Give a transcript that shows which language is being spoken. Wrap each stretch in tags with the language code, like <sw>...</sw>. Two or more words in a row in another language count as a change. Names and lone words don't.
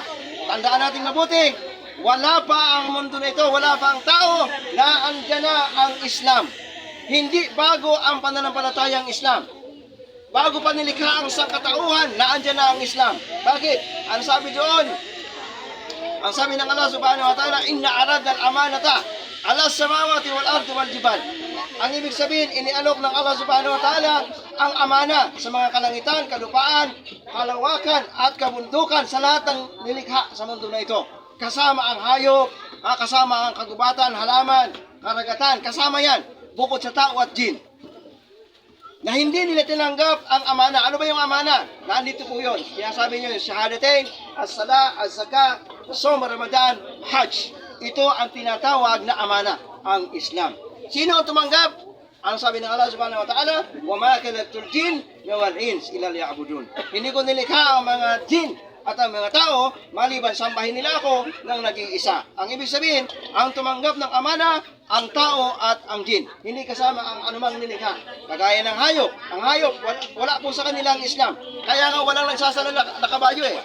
<tl>Tandaan natin mabuti, wala pa ang mundo na ito, wala pa ang tao na andyan na ang Islam. Hindi bago ang pananampalatayang Islam. Bago pa nilikha ang sangkatauhan, na andyan na ang Islam. Bakit? Ang sabi doon, ang sabi ng</tl> <ar>الله سبحانه وتعالى، إنا عرضنا الأمانة على السماوات والأرض والجبال.</ar> <tl>Ang ibig sabihin, inialok ng Allah</tl> <ar>سبحانه وتعالى</ar> <tl>ang amana sa mga kalangitan, kalupaan, kalawakan at kabundukan sa lahat ng nilikha sa mundo na ito. Kasama ang hayop, kasama ang kagubatan, halaman, karagatan, kasama yan, bukod sa tao at jin. Na hindi nila tinanggap ang amana. Ano ba yung amana? Nandito po yun. Kaya sabi nyo,</tl> <ar>شهادتين، الصلاة، الزكاة، صوم، رمضان، حج.</ar> <tl>Ito ang tinatawag na amana, ang Islam. Sino ang tumanggap? Ang sabi ng</tl> <ar>الله سبحانه وتعالى, وَمَا كَلَتُ الْجِنْ وَالْإِنْسِ إِلَّا لِيَعْبُدُونَ.</ar> <tl>Hindi ko nilikha ang mga jin at ang mga tao, maliban sambahin nila ako ng naging isa. Ang ibig sabihin, ang tumanggap ng amana, ang tao at ang jin. Hindi kasama ang anumang nilikha. Kagaya ng hayop. Ang hayop, wala po sa kanilang Islam. Kaya nga walang nagsasala na kabayo eh.</tl>